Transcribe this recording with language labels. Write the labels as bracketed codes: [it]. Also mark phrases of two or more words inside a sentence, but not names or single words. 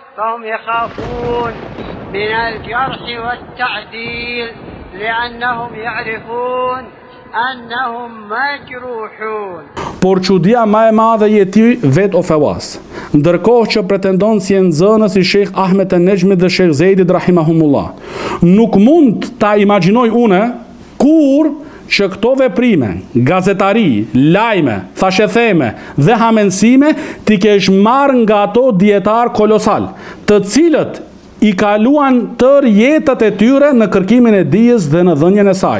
[ar] فهم يخافون من الجرح والتعديل لأنهم يعرفون أنهم مجروحون. [sq] Por çudia më e madhe je ti vet o Fawaz, ndërkohë që pretendon si nxënës i Sheikh Ahmed an-Nejmit dhe Sheikh Zeidit rahimahumullah. Nuk mund ta imagjinoj une kur që këto veprime, gazetari, lajme, thashetheme dhe hamensime ti kesh marrë nga ato dietar kolosal, të cilët i kaluan tër jetët e tyre në kërkimin e dijes dhe në dhënien e saj.